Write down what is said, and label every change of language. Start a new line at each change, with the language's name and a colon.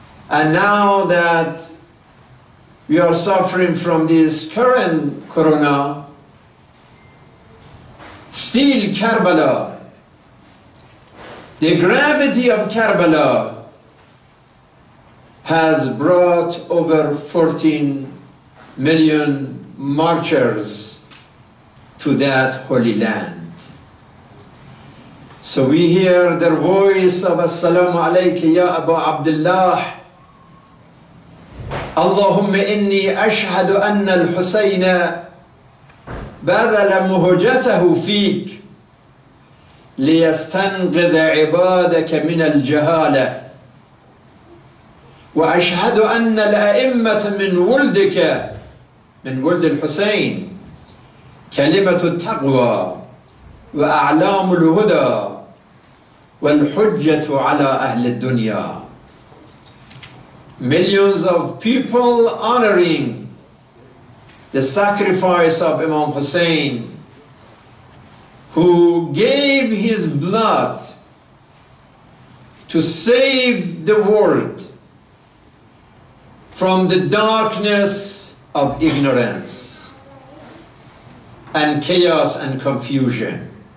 English: And now that we are suffering from this current corona, still Karbala, the gravity of Karbala has brought over 14 million marchers to that holy land. So we hear their voice of
Arabic: Assalamu alayka ya Abu Abdullah. اللهم إني أشهد أن الحسين بذل مهجته فيك ليستنقذ عبادك من الجهالة، وأشهد أن الأئمة من ولدك، من ولد الحسين، كلمة التقوى وأعلام الهدى والحجة على أهل الدنيا.
English: Millions of people honoring the sacrifice of Imam Hussein, who gave his blood to save the world from the darkness of ignorance and chaos and confusion.